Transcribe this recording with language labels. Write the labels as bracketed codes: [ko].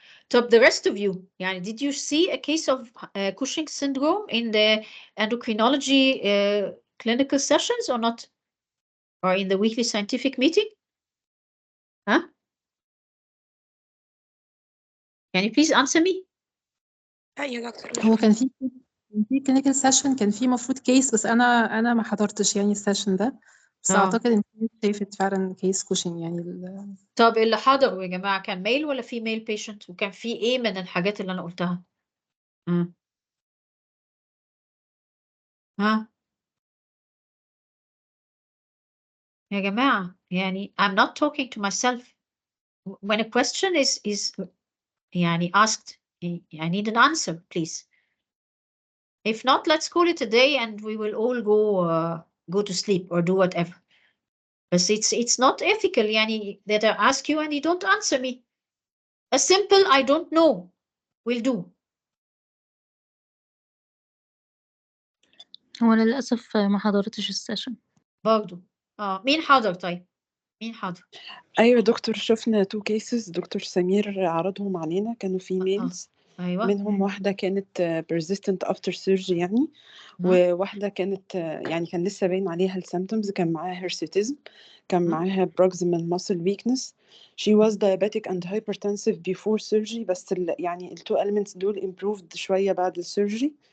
[en] طب the rest of you يعني did you see a case of Cushing syndrome in the endocrinology clinical sessions or not? Or in the weekly scientific meeting? Huh? Can you please answer me? [ar] يا دكتور هو كان في كلينيكال سيشن، كان في مفروض كيس، بس انا ما حضرتش يعني السيشن ده، بس اعتقد ان شايفت فعلا كيس كوشن يعني طب اللي حضروا يا جماعة كان ميل ولا فيميل بيشنت؟ وكان في ايه من الحاجات اللي انا قلتها؟ ها يا جماعة يعني [en] I'm not talking to myself. When a question is يعني asked, I need an answer, please. If not, let's call it a day and we will all go to sleep or do whatever. But it's not ethical يعني that I ask you and you don't answer me. A simple I don't know will do. [ar] هو أنا للأسف ما حضرتش السيشن برضو مين حضر طيب؟ مين حضر؟ ايوه دكتور، شفنا تو كيسز دكتور سمير عرضهم علينا، كانوا فيميلز. أيوة. منهم واحده كانت [en] persistent after surgery [ar] يعني، وواحده كانت يعني كان لسه باين عليها السيمبتومز، كان معاها هيرسيتيزم، كان معاها [en] proximal muscle weakness. she was diabetic and hypertensive before surgery، [ar] بس يعني التو [en] elements دول improved [ar] شويه بعد السيرجري.